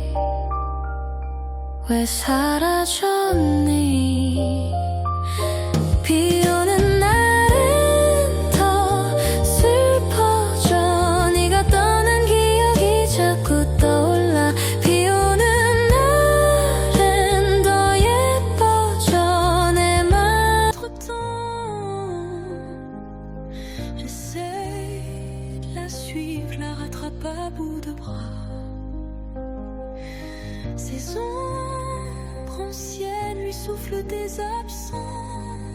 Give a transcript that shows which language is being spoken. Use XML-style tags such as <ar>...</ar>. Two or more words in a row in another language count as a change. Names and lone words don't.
<ko>왜 사라졌니 비 오는 날은 더 슬퍼져 네가 떠난 기억이 자꾸 떠올라 비 오는 날은 더 예뻐져 내 맘</ko> <fr>Entre-temps, j'essaie de la suivre, la rattrape à bout de bras. Ses ombres anciennes lui soufflent des absents.</fr>